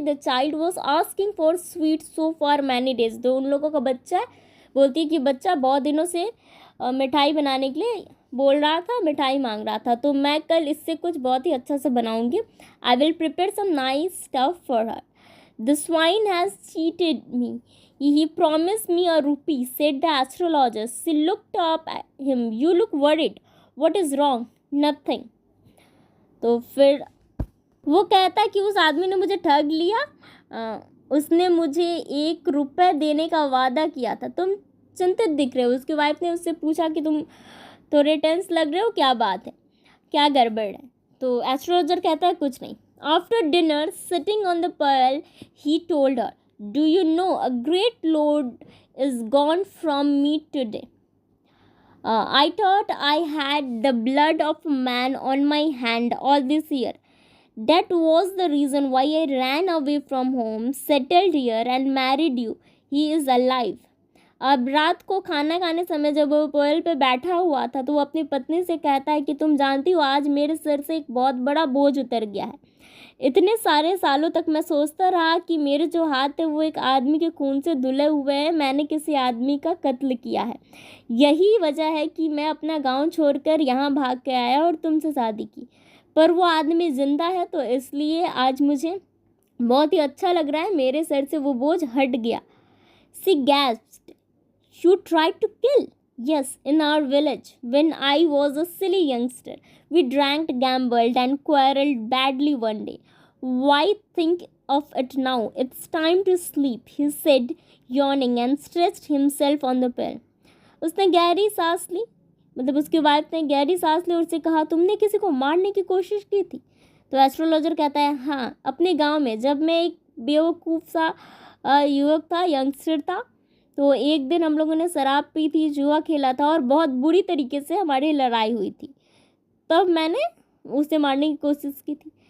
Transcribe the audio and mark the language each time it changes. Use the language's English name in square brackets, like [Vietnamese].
[English] the child was asking for sweet so for many days, [Hindi] जो उन लोगों का बच्चा है बोलती है कि बच्चा बहुत दिनों से मिठाई बनाने के लिए बोल रहा था, मिठाई मांग रहा था, तो मैं कल इससे कुछ बहुत ही अच्छा से बनाऊंगी। [English] I will prepare some nice stuff for her. The swine has cheated me. He promised me a rupee, said the astrologist. She looked up at him. You look worried. What is wrong? Nothing. [Hindi] तो फिर वो कहता है कि उस आदमी ने मुझे ठग लिया, उसने मुझे 1 रुपये देने का वादा किया था। तुम चिंतित दिख रहे हो। उसकी वाइफ ने उससे पूछा कि तुम थोड़े टेंस लग रहे हो, क्या बात है, क्या गड़बड़ है? तो एस्ट्रोलॉजर कहता है कुछ नहीं। [English] After dinner, sitting on the pearl, he told her, "Do you know a great load is gone from me today? I thought I had the blood of a man on my hand all this year. That was the reason why I ran away from home, settled here, and married you. He is alive." [Hindi] अब रात को खाना खाने समय जब वो पोयल पे बैठा हुआ था तो वो अपनी पत्नी से कहता है कि तुम जानती हो आज मेरे सिर से एक बहुत बड़ा बोझ उतर गया है। इतने सारे सालों तक मैं सोचता रहा कि मेरे जो हाथ है वो एक आदमी के खून से धुले हुए हैं, मैंने किसी आदमी का कत्ल किया है। यही वजह है कि मैं अपना गांव छोड़कर यहाँ भाग के आया और तुमसे शादी की, पर वो आदमी जिंदा है तो इसलिए आज मुझे बहुत ही अच्छा लग रहा है, मेरे सर से वो बोझ हट गया। [English] She gasped. You tried to kill? Yes, in our village, when I was a silly youngster. We drank, gambled, and quarreled badly one day. Why think of it now? It's time to sleep, he said, yawning, and stretched himself on the pillow. [Hindi] उसने गहरी सांस ली, मतलब उसकी wife ने गहरी सांस ली और उससे कहा, तुमने किसी को मारने की कोशिश की थी? तो एस्ट्रोलॉजर कहता है, हाँ, अपने गांव में जब मैं एक बेवकूफ़ सा युवक था, यंगस्टर था, तो एक दिन हम लोगों ने शराब पी थी, जुआ खेला था और बहुत बुरी तरीके से हमारी लड़ाई हुई थी, तब मैंने उसे मारने की कोशिश की थी।